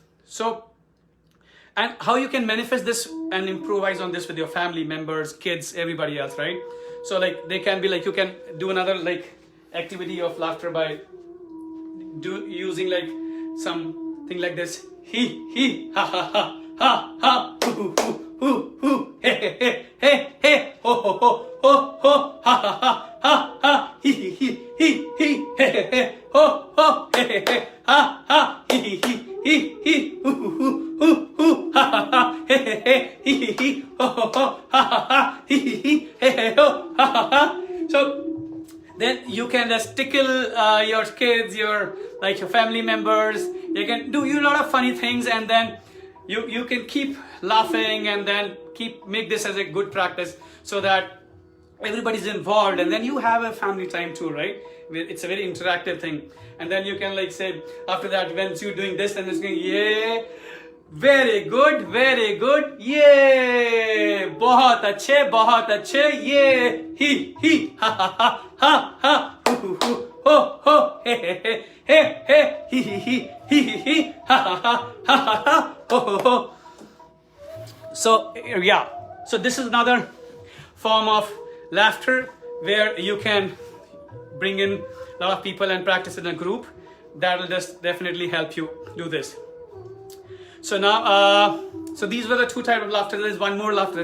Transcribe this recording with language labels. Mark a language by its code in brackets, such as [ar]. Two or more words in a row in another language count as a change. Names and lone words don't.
[en] So, and how you can manifest this and improvise on this with your family members, kids, everybody else, right? So like they can be like, you can do another like activity of laughter by using like something like this. He, ha ha ha, ha ha, hoo hoo hoo hoo, hey hey hey, ho ho ho ho ho, ha ha ha ha ha, he hey hey ho ho, hey hey ha ha, he hoo hoo hoo hoo, ha ha ha, hey hey ho ho ho, ha ha ha, he hey ho, ha ha ha. So then you can just tickle your kids, your family members. You can do a lot of funny things, and then you can keep laughing, and then make this as a good practice so that everybody's involved, and then you have a family time too, right? It's a very interactive thing, and then you can like say after that, once you're doing this, and it's going, yeah, very good, yeah, [hi] बहुत अच्छे, [en] yeah, he, ha ha ha ha ha, ho, he he he, he he, he he, ha ha ha, ha ha ha, ho ho ho. So yeah, so this is another form of laughter where you can bring in a lot of people and practice in a group. That will just definitely help you do this. So now, so these were the two types of laughter. There's one more laughter.